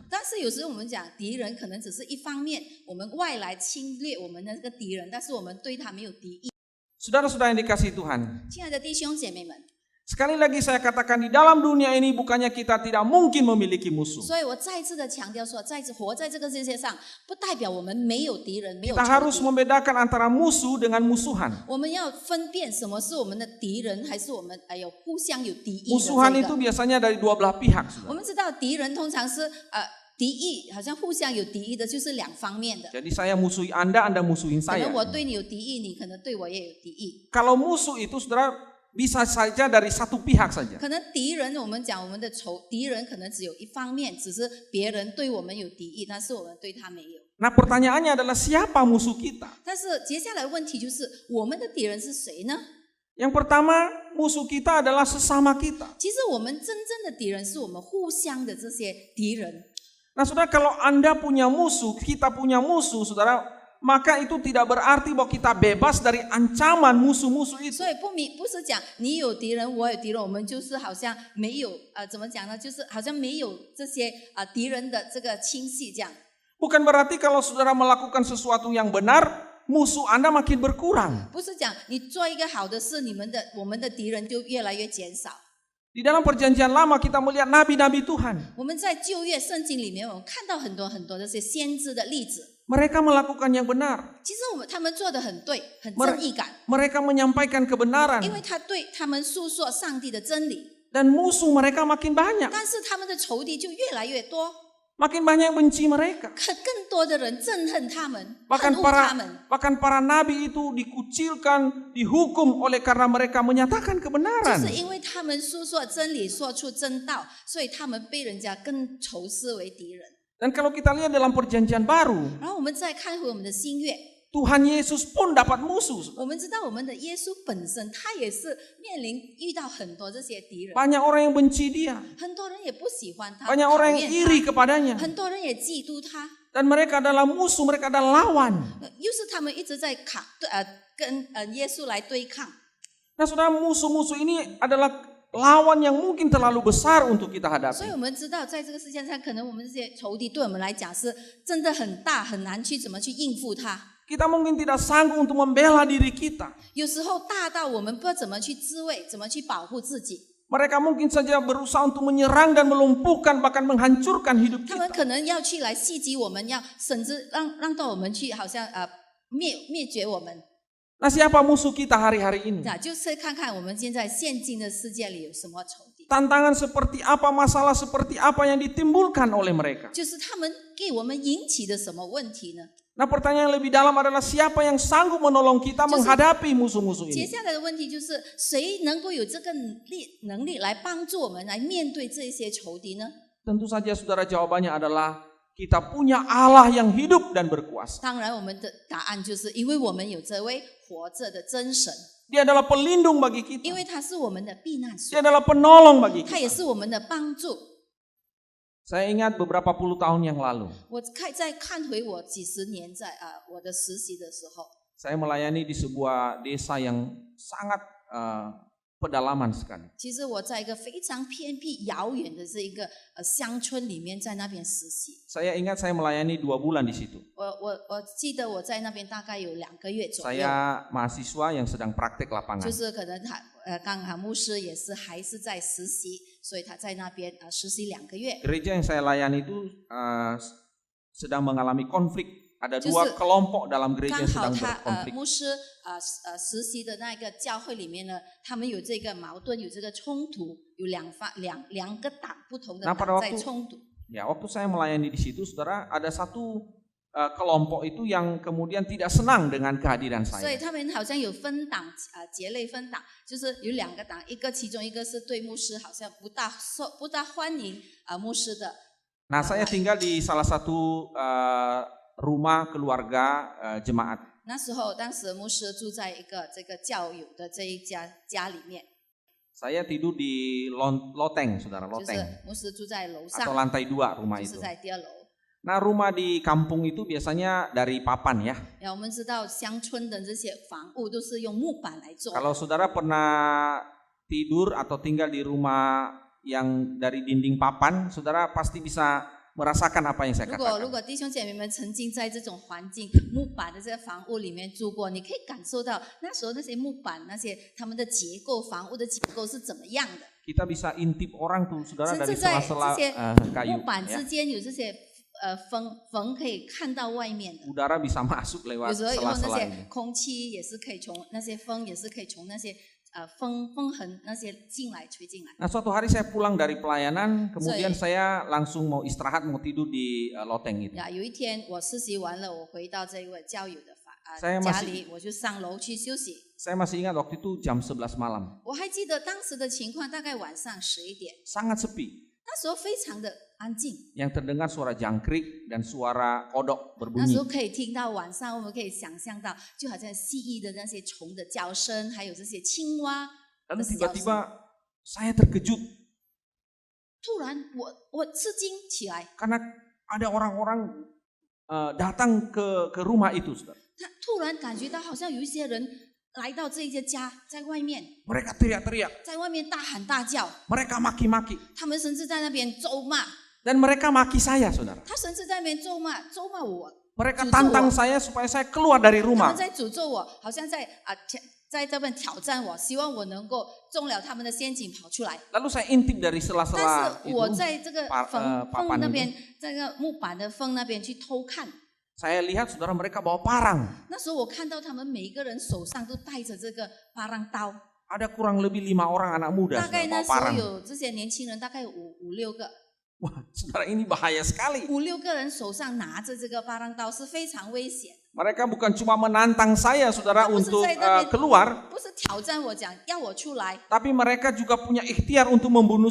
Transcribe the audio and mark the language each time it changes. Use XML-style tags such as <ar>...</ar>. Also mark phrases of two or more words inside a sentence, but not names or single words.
<zh>但是有时候我们讲敌人可能只是一方面，我们外来侵略我们的这个敌人，但是我们对他没有敌意。</zh> <id>Saudara-saudara yang dikasihi Tuhan.</id> <zh>亲爱的弟兄姐妹们，</zh> <id>Sekali lagi saya katakan di dalam dunia ini bukannya kita tidak mungkin memiliki musuh.</id> <zh>所以我再次的强调说，再次活在这个世界上，不代表我们没有敌人，没有</zh> <id>Kita</id> <zh>仇</zh> <id>harus</id> <zh>敌。</zh> <id>membedakan antara musuh dengan musuhan.</id> <zh>我们要分辨什么是我们的敌人，还是我们有互相有敌意的</zh> <id>Musuhan</id> <zh>这</zh> <id>itu</id> <zh>个。</zh> <id>biasanya dari dua belah pihak,</id> <zh>我</zh> <id>saudara.</id> <zh>们知道敌人通常是敌意，好像互相有敌意的，就是两方面的。</zh> <id>Jadi saya musuhi Anda musuhin</id> <zh>可能</zh> <id>saya.</id> <zh>我对你有敌意，你可能对我也有敌意。</zh> <id>Kalau musuh itu saudara bisa saja dari satu pihak saja.</id> <zh>可能敌人，我们讲我们的敌人可能只有一方面，只是别人对我们有敌意，但是我们对他没有。</zh> <id>Nah, pertanyaannya adalah siapa musuh kita?</id> <zh>但是接下来问题就是，我们的敌人是谁呢？</zh> <id>Yang pertama, musuh kita adalah sesama kita.</id> <zh>其实我们真正的敌人是我们互相的这些敌人。</zh> <id>Nah, saudara, kalau Anda punya musuh, kita punya musuh, saudara, maka itu tidak berarti bahwa kita bebas dari ancaman musuh-musuh itu.</id> <zh>所以不是讲你有敌人，我有敌人，我们就是好像没有怎么讲呢？就是好像没有这些敌人的这个侵袭这样。</zh> <id>Bukan berarti kalau saudara melakukan sesuatu yang benar, musuh Anda makin berkurang.</id> <zh>不是讲你做一个好的事，我们的敌人就越来越减少。</zh> <id>Di dalam perjanjian lama kita melihat nabi-nabi Tuhan.</id> <zh>我们在旧约圣经里面，我们看到很多这些先知的例子。</zh> <id>Mereka melakukan yang benar.</id> <zh>其实他们做的很对，很正义感，</zh> <id>Mereka menyampaikan kebenaran.</id> <zh>因为他们诉说上帝的真理。</zh> <id>Dan musuh mereka makin banyak.</id> <zh>但是他们的仇敌就越来越多，</zh> <id>Makin banyak yang benci mereka.</id> <zh>更多的人憎恨他们，恨恶他们。</zh> <id>Bahkan para nabi itu dikucilkan, dihukum oleh karena mereka menyatakan</id> <zh>就</zh> <id>kebenaran.</id> <zh>是因为他们诉说真理，说出真道，所以他们被人家更仇视为敌人。</zh> <id>Dan kalau kita lihat dalam perjanjian baru,</id> <zh>然后我们再看回我们的新约，</zh> <id>Tuhan Yesus pun dapat musuh.</id> <zh>我们知道我们的耶稣本身，他也是面临遇到很多这些敌人，</zh> <id>Banyak orang yang benci dia.</id> <zh>很多人也不喜欢他，</zh> <id>Banyak</id> <zh>讨</zh> <id>orang yang</id> <zh>厌</zh> <id>iri</id> <zh>他，</zh> <id>kepadanya.</id> <zh>很多人也嫉妒他，</zh> <id>Dan mereka adalah musuh, mereka adalah lawan.</id> <zh>又是他们一直在跟耶稣来对抗。</zh> <id>Nah, saudara, musuh-musuh ini adalah lawan yang mungkin terlalu besar untuk kita</id> <zh>所以</zh> <id>hadapi.</id> <zh>我们知道，在这个世界上，可能我们这些仇敌对我们来讲是真的很大，很难去怎么去应付它。</zh> <id>Kita mungkin tidak sanggup untuk membela diri kita.</id> <zh>有时候大到我们不知道怎么去自卫，怎么去保护自己。</zh> <id>Mereka mungkin saja berusaha untuk menyerang dan melumpuhkan, bahkan menghancurkan hidup</id> <zh>他们</zh> <id>kita.</id> <zh>可能要去来袭击我们，甚至让到我们去好像灭绝我们。</zh> <id>Nah, siapa musuh kita hari-hari ini?</id> <zh>那就是看看我们现在现今的世界里有什么仇敌，</zh> <id>Tantangan seperti apa, masalah seperti apa yang ditimbulkan oleh mereka.</id> <zh>就是他们给我们引起的什么问题呢？</zh> <id>Nah, pertanyaan yang lebih dalam adalah siapa yang sanggup menolong kita menghadapi musuh-musuh</id> <zh>接</zh> <id>ini?</id> <zh>下来的问题就是谁能够有这个能力来帮助我们来面对这些仇敌呢？</zh> <id>Tentu saja saudara, jawabannya adalah kita punya Allah yang hidup dan berkuasa.</id> <zh>当然，我们的答案就是因为我们有这位活着的真神，</zh> <id>Dia adalah pelindung bagi</id> <zh>因</zh> <id>kita.</id> <zh>为他是我们的避难所，</zh> <id>Dia adalah penolong bagi</id> <zh>他也</zh> <id>kita.</id> <zh>是我们的帮助。</zh> <id>Saya ingat beberapa puluh tahun yang lalu,</id> <zh>我再看回我几十年在我的实习的时候，</zh> <id>saya melayani di sebuah desa yang sangat pedalaman sekali.</id> <zh>其实我在一个非常偏僻遥远的这一个乡村里面，在那边实习。</zh> <id>Saya ingat saya melayani 2 bulan di situ.</id> <zh>我记得我在那边大概有2个月左右，</zh> <id>Saya mahasiswa yang sedang praktek</id> <zh>就</zh> <id>lapangan.</id> <zh>是可能他刚好牧师也是还是在实习，所以他在那边实习2个月。</zh> <id>Gereja yang saya layani itu sedang mengalami konflik. Ada</id> <zh>就是</zh> <id>2 kelompok dalam gereja</id> <zh>刚</zh> <id>yang</id> <zh>好</zh> <id>sedang</id> <zh>他</zh> <id>berkonflik.</id> <zh>牧师实习的那个教会里面呢，他们有这个矛盾，有这个冲突，有两个党不同的</zh> <id>Nah, pada</id> <zh>党在</zh> <id>waktu</id> <zh>冲突。</zh> <id>ya waktu saya melayani di situ, saudara, ada satu kelompok itu yang kemudian tidak senang dengan kehadiran</id> <zh>所以</zh> <id>saya.</id> <zh>他们好像有分党结类分党，就是有2个党，其中一个是对牧师好像不大欢迎牧师的。</zh> <id>Nah, saya tinggal di salah satu rumah keluarga jemaat.</id> <zh>当时牧师住在一个这个教友的这一家里面，</zh> <id>Saya tidur di loteng, saudara,</id> <zh>就</zh> <id>loteng</id> <zh>是牧师住在楼</zh> <id>atau</id> <zh>上，</zh> <id>lantai 2 rumah</id> <zh>就是</zh> <id>itu.</id> <zh>在第2楼。</zh> <id>Nah, rumah di kampung itu biasanya dari papan ya.</id> <zh>我们知道乡村的这些房屋都是用木板来做。</zh> <id>Kalau saudara pernah tidur atau tinggal di rumah yang dari dinding papan, saudara pasti bisa merasakan apa yang saya</id> <zh>如</zh> <id>katakan.</id> <zh>果弟兄姐妹们曾经在这种环境木板的这个房屋里面住过，你可以感受到那时候那些木板他们的结构，房屋的结构是怎么样的。</zh> <id>Kita bisa intip orang tuh, saudara,</id> <zh>甚</zh> <id>dari</id> <zh>至在</zh> <id>sela-sela</id> <zh>这些</zh> <id>kayu.</id> <zh>木板</zh> <id>Ya.</id> <zh>之间有这些缝可以看到外面的。</zh> <id>Udara bisa masuk</id> <zh>有</zh> <id>lewat</id> <zh>时候以后那</zh> <id>sela-sela</id> <zh>些</zh> <id>ini.</id> <zh>空气也是可以从那些风也是可以从那些风痕那些吹进来。</zh> <id>Nah, suatu hari saya pulang dari pelayanan, kemudian So, saya langsung mau istirahat, mau tidur di loteng itu.</id> <zh>有一天我实习完了，我回到这位教友的</zh> <id>saya</id> <zh>家</zh> <id>masih</id> <zh>里，我就上楼去休息。</zh> <id>Saya masih ingat waktu itu jam 11 malam,</id> <zh>我还记得当时的情况，大概晚上11点，</zh> <id>sangat sepi.</id> <zh>那时候非常的安静，</zh> <id>Yang terdengar suara jangkrik dan suara kodok</id> <zh>那时候</zh> <id>berbunyi.</id> <zh>可以听到晚上我们可以想象到，就好像蜥蜴的那些虫的叫声，还有这些青蛙。</zh> <id>Lalu tiba-tiba saya terkejut</id> <zh>突然我吃惊起来，</zh> <id>karena ada orang-orang datang ke rumah itu, saudara.</id> <zh>他突然感觉到好像有一些人来到这一些家，在外面，</zh> <id>Mereka teriak-teriak,</id> <zh>在外面大喊大叫，</zh> <id>mereka maki-maki,</id> <zh>他们甚至在那边咒骂，</zh> <id>dan mereka maki saya, saudara.</id> <zh>他甚至在那边咒骂我，</zh> <id>Mereka tantang saya supaya saya keluar dari</id> <zh>他</zh> <id>rumah.</id> <zh>们在诅咒我，好像在这边挑战我，希望我能够中了他们的陷阱跑出来。</zh> <id>Lalu saya intip dari</id> <zh>但</zh> <id>sela-sela</id> <zh>是我</zh> <id>itu.</id> <zh>在这个</zh> <id>papan</id> <zh>缝那边，在那个木板的缝那边去偷看。</zh> <id>Saya lihat saudara mereka bawa parang.</id> <zh>那时候我看到他们每一个人手上都带着这个巴郎刀，</zh> <id>Ada kurang lebih 5 orang anak muda</id> <zh>大概</zh> <id>saudara,</id> <zh>那</zh> <id>bawa</id> <zh>时候</zh> <id>parang.</id> <zh>有这些年轻人，大概五六个，</zh> <id>Wah, saudara ini bahaya sekali.</id> <zh>5、6个人手上拿着这个巴郎刀是非常危险，</zh> <id>Mereka bukan cuma menantang saya saudara Kamu untuk selesai tadi. keluar,</id> <zh>不是挑战我讲要我出来，</zh> <id>tapi mereka juga punya ikhtiar untuk membunuh</id>